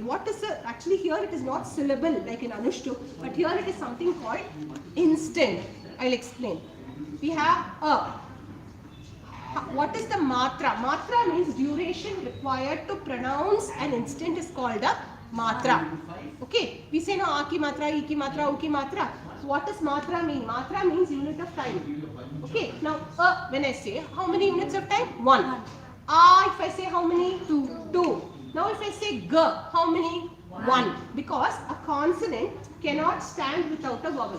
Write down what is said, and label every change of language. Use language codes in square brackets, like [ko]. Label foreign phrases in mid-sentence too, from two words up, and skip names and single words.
[en] What is the, actually here it is not syllable like in Anushtu, but here it is something called instant. I'll explain. We have a. What is the matra? Matra means duration required to pronounce an instant is called a matra. Okay, we say no, [hi] अ की मात्रा, ए की मात्रा, उ की मात्रा. [en] What does matra mean? Matra means unit of time. Okay, now when I say, how many units of time? 1. If I say how many? 2. Now if I say g, how many? 1. Because a consonant cannot stand without a vowel.